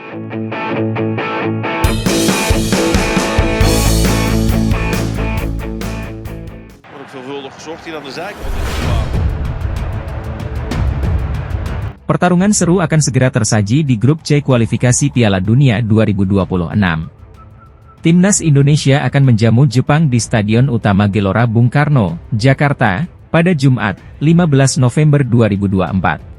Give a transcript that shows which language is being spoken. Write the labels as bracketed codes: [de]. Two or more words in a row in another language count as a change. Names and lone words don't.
[nl] Wordt ook veelvuldig gezocht hier aan de zijkant in het gevaar. [id] Pertarungan seru akan segera tersaji di grup C kualifikasi Piala Dunia 2026. Timnas Indonesia akan menjamu Jepang di Stadion Utama Gelora Bung Karno, Jakarta, pada Jumat, 15 November 2024.